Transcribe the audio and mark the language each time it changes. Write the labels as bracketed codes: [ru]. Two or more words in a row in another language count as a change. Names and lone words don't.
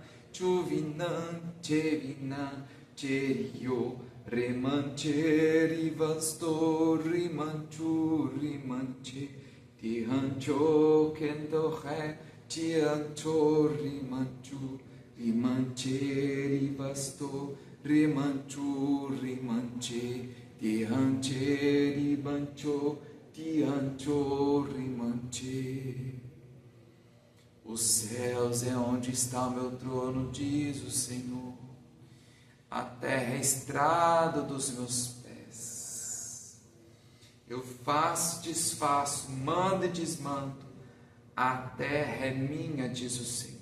[pt] chuvinan chevina, cherio, remancheri vasto, rimanchu, rimanche, tihancho kendo hai, tihancho, rimanchu, rimancheri vasto, rimanchu, rimanche, tihancheri bancho, tihancho, rimanche. Os céus é onde está o meu trono, diz o Senhor. A terra é a estrada dos meus pés. Eu faço, desfaço, mando e desmando. A terra é minha, diz o Senhor.